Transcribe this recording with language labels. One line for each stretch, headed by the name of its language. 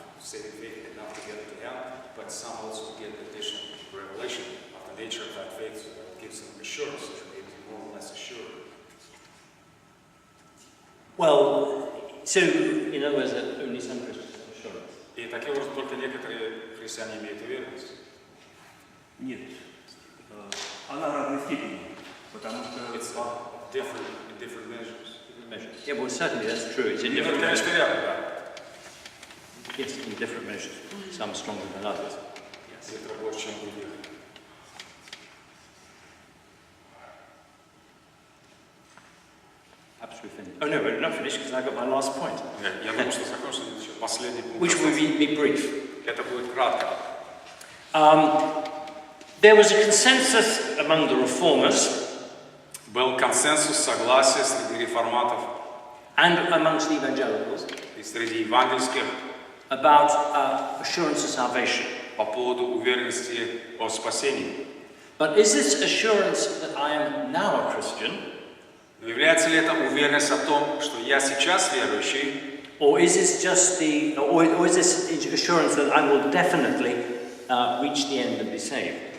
English: saving faith enough to get into heaven, but some also get additional revelation of the nature of that faith, so that gives them assurance that they may be more or less assured. Well, so in other words, that only some Christians have assurance.
Russian: И таким образом только некоторые христиане имеют уверенность. Нет. Она в разной степени, потому что...
English: It's different in different measures. Yeah, well, certainly that's true. It's in different
Russian: Это,
English: measures.
Russian: конечно, верно, да.
English: Yes, in different measures. Some stronger than others.
Russian: Некоторые больше, чем других.
English: Perhaps we're finished. Oh no, we're not finished because I got my last point.
Russian: Я думаю, что закончим еще последний пункт.
English: Which will be brief.
Russian: Это будет кратко.
English: There was a consensus among the reformers
Russian: Был консенсус, согласие среди реформатов
English: and amongst the evangelicals
Russian: и среди евангельских
English: about assurance of salvation.
Russian: по поводу уверенности о спасении.
English: But is this assurance that I am now a Christian,
Russian: Но является ли это уверенность о том, что я сейчас верующий,
English: or is this just the, or is this assurance that I will definitely reach the end and be saved?